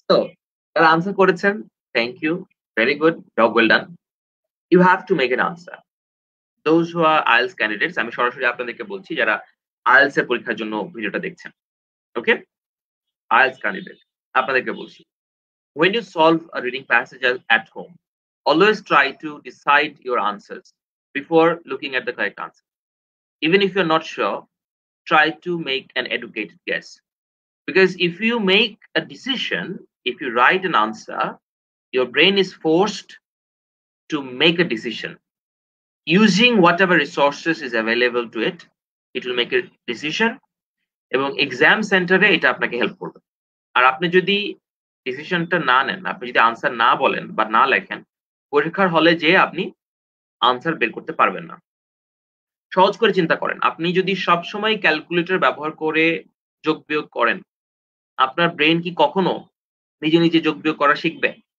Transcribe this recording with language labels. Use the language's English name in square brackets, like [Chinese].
[English] so [Bangla] যারা answer করেছেন, [English] Thank you. Very good. Job well done. You have to make an answer. Those who are IELTS candidates, [Bangla] আমি সরাসরি আপনাদেরকে বলছি যারা IELTS এর পরীক্ষার জন্য ভিডিওটা দেখছেন। ওকে? IELTS ক্যান্ডিডেট আপনাদেরকে বলছি। [English] When you solve a reading passage at home, always try to decide your answers before looking at the correct answer. Even if you're not sure, try to make an educated guess. Because if you make a decision, if you write an answer, your brain is forced to make a decision. Using whatever resources is available to it, it will make a decision [Bangla] এবং exam সেন্টারে এটা আপনাকে help করবে। আর আপনি যদি ডিসিশনটা না নেন, আপনি যদি আনসার না বলেন বা না লেখেন, পরীক্ষার হলে যেয়ে আপনি আনসার বের করতে পারবেন না। সহজ করে চিন্তা করেন। আপনি যদি সবসময় ক্যালকুলেটর ব্যবহার করে যোগ বিয়োগ করেন, আপনার ব্রেইন কি কখনো নিজে, নিজে যোগ বিয়োগ করা শিখবে?